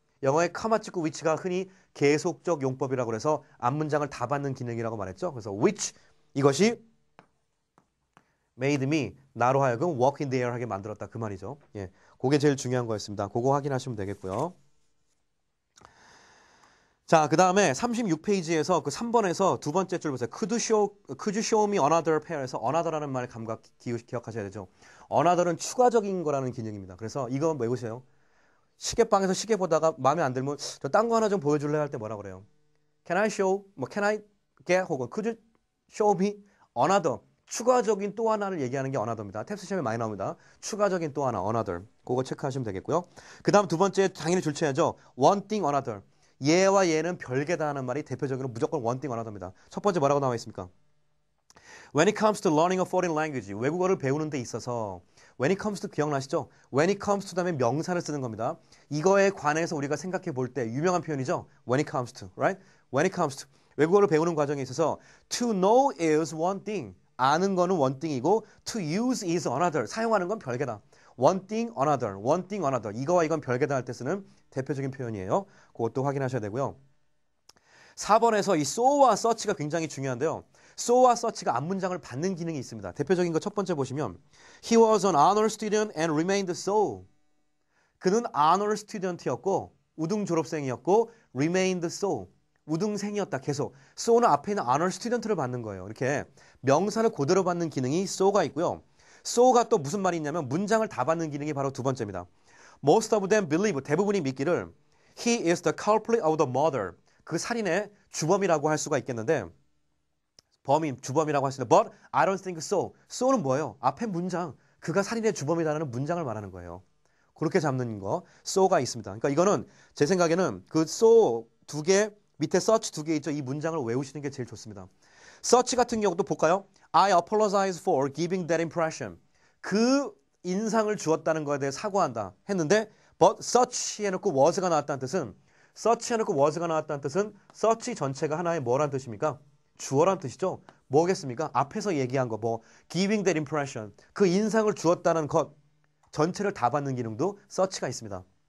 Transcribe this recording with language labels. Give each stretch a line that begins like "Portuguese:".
Korean: 영어에 컴마 찍고 which가 흔히 계속적 용법이라고 해서 앞문장을 다 받는 기능이라고 말했죠. 그래서 which 이것이 made me 나로 하여금
English: walk in the air
Korean: 하게 만들었다 그 말이죠. 예, 그게 제일 중요한 거였습니다. 그거 확인하시면 되겠고요. 자, 그 다음에 36페이지에서 그 3번에서 두 번째 줄 보세요.
English: Could you show me another pair에서 another라는 말 감각
Korean: 기억하셔야 되죠. another은 추가적인 거라는 기능입니다. 그래서 이거 외우세요. 시계방에서 시계 보다가 마음에 안 들면 저 딴 거 하나 좀 보여줄래 할 때 뭐라 그래요?
English: Can I show? Can I get? 혹은 Could you show me another?
Korean: 추가적인 또 하나를 얘기하는 게 another입니다. 탭스 시험에 많이 나옵니다. 추가적인 또 하나 another. 그거 체크하시면 되겠고요. 그 다음 두 번째 당연히 줄쳐야죠.
English: One thing another.
Korean: 얘와 얘는 별개다 하는 말이 대표적으로 무조건
English: one thing another
Korean: 입니다. 첫 번째 뭐라고 나와 있습니까?
English: When it comes to learning a foreign language,
Korean: 외국어를 배우는 데 있어서
English: when it comes to 기억나시죠? When it comes to
Korean: 다음에 명사를 쓰는 겁니다. 이거에 관해서 우리가 생각해 볼 때 유명한 표현이죠?
English: When it comes to, right? When it comes to
Korean: 외국어를 배우는 과정에 있어서
English: to know is one thing, 아는 거는 one thing이고 to use is another, 사용하는 건 별개다. One thing another, one thing another.
Korean: 이거와 이건 별개다 할 때 쓰는 대표적인 표현이에요. 그것도 확인하셔야 되고요. 4번에서 이 so와 such가 굉장히 중요한데요. so와 such가 앞문장을 받는 기능이 있습니다. 대표적인 거 첫 번째 보시면
English: He was an honor student and remained so.
Korean: 그는 honor student이었고 우등 졸업생이었고 remained so. 우등생이었다 계속. so는 앞에 있는 honor student를 받는 거예요. 이렇게 명사를 그대로 받는 기능이 so가 있고요. so가 또 무슨 말이 있냐면 문장을 다 받는 기능이 바로 두 번째입니다.
English: Most of them believe,
Korean: 대부분이 믿기를
English: He is the culprit of the murder.
Korean: 그 살인의 주범이라고 할 수가 있겠는데 범인, 주범이라고 할 수 있는데
English: But I don't think so.
Korean: so는 뭐예요? 앞에 문장, 그가 살인의 주범이라는 문장을 말하는 거예요. 그렇게 잡는 거, so가 있습니다. 그러니까 이거는 제 생각에는 그 so 두 개, 밑에 such 두 개 있죠? 이 문장을 외우시는 게 제일 좋습니다. such 같은 경우도 볼까요?
English: I apologize for giving that impression.
Korean: 그 인상을 주었다는 거에 대해 사과한다 했는데 but such 해놓고 was가 나왔다는 뜻은 such 해놓고 was가 나왔다는 뜻은 such 전체가 하나의 뭐란 뜻입니까? 주어란 뜻이죠. 뭐겠습니까? 앞에서 얘기한 거 뭐 giving that impression 그 인상을 주었다는 것 전체를 다 받는 기능도 such가 있습니다.